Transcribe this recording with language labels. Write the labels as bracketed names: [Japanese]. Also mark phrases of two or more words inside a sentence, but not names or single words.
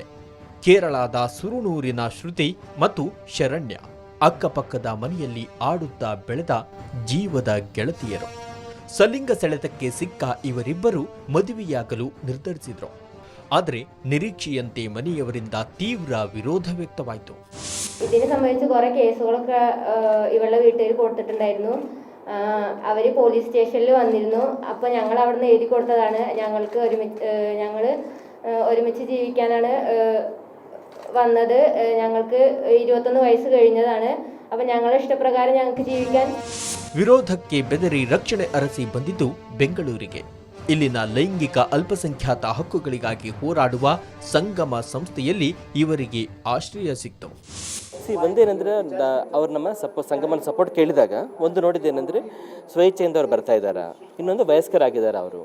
[Kannada] ಕೇರಳದ ಸುರುನೂರಿನ ಶ್ರುತಿ ಮತ್ತು ಶರಣ್ಯ ಅಕ್ಕಪಕ್ಕದ ಮನೆಯಲ್ಲಿ ಆಡುತ್ತಾ ಬೆಳೆದ ಜೀವದ ಗೆಳತಿಯರು. ಸಲಿಂಗ ಸೆಳೆತಕ್ಕೆ ಸಿಕ್ಕ ಇವರಿಬ್ಬರು ಮದುವೆಯಾಗಲು ನಿರ್ಧರಿಸಿದ್ರು. ಆದರೆ ನಿರೀಕ್ಷೆಯಂತೆ ಮನೆಯವರಿಂದ ತೀವ್ರ ವಿರೋಧ ವ್ಯಕ್ತವಾಯಿತು. [Malayalam] ഇതിനെ സംബന്ധിച്ച് കുറെ കേസുകളൊക്കെ ഇവളുടെ വീട്ടിൽ കൊടുത്തിട്ടുണ്ടായിരുന്നു. അവർ പോലീസ് സ്റ്റേഷനിൽ വന്നിരുന്നു. അപ്പോൾ ഞങ്ങൾ അവിടെ നിന്ന് എഴുതി കൊടുത്തതാണ്. ഞങ്ങൾക്ക് ഒരുമിച്ച് ജീവിക്കാനാണ് വന്നത്. ഞങ്ങൾക്ക് 21 വയസ്സ് കഴിഞ്ഞതാണ്. അപ്പോൾ ഞങ്ങളുടെ ഇഷ്ടപ്രകാരം ഞങ്ങൾക്ക് ജീവിക്കാൻ. [Kannada] ವಿರೋಧಕ್ಕೆ ಬೆದರಿ ರಕ್ಷಣೆ ಅರಸಿ ಬಂದಿದ್ದು ಬೆಂಗಳೂರಿಗೆ. ಇಲ್ಲಿನ ಲೈಂಗಿಕ ಅಲ್ಪಸಂಖ್ಯಾತ ಹಕ್ಕುಗಳಿಗಾಗಿ ಹೋರಾಡುವ ಸಂಗಮ ಸಂಸ್ಥೆಯಲ್ಲಿ ಇವರಿಗೆ ಆಶ್ರಯ ಸಿಕ್ತು. ಒಂದೇನೆಂದರೆ ಅವ್ರು ನಮ್ಮ ಸಂಗಮನ ಸಪೋರ್ಟ್ ಕೇಳಿದಾಗ ಒಂದು ನೋಡಿದ್ದೇನೆಂದರೆ ಸ್ವೇಚ್ಛೆಯಿಂದ ಅವ್ರು ಬರ್ತಾ ಇದ್ದಾರೆ, ಇನ್ನೊಂದು ವಯಸ್ಕರಾಗಿದ್ದಾರೆ ಅವರು.